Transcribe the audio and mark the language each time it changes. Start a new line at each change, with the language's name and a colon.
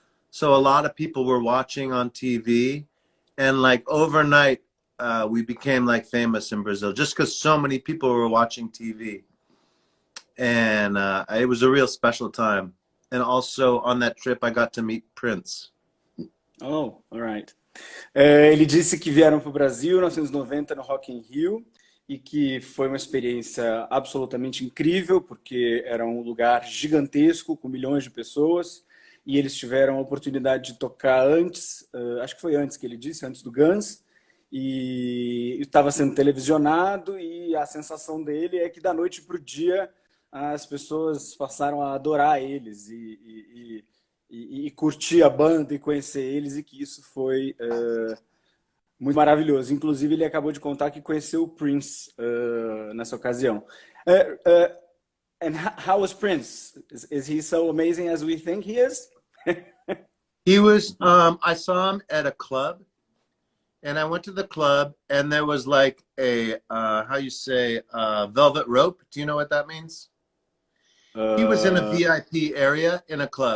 English: So a lot of people were watching on TV, and like overnight, we became like famous in Brazil just because so many people were watching TV. And it was a real special time. And also on that trip, I got to meet Prince. Oh, alright.
Portuguese: Ele disse que vieram para o Brasil em 1990 no Rock in Rio e que foi uma experiência absolutamente incrível, porque era um lugar gigantesco, com milhões de pessoas, e eles tiveram a oportunidade de tocar antes, acho que foi antes que ele disse, antes do Guns, e estava sendo televisionado, e a sensação dele é que da noite para o dia as pessoas passaram a adorar eles e curtir a banda e conhecer eles, e que isso foi muito maravilhoso. Inclusive, ele acabou de contar que conheceu o Prince nessa ocasião.
English: And how was Prince? Is he so amazing as we think he is? He was, I saw him at a club, and I went to the club, and there was like a, how you say, velvet rope. Do you know what that means? He was in a VIP area in a club.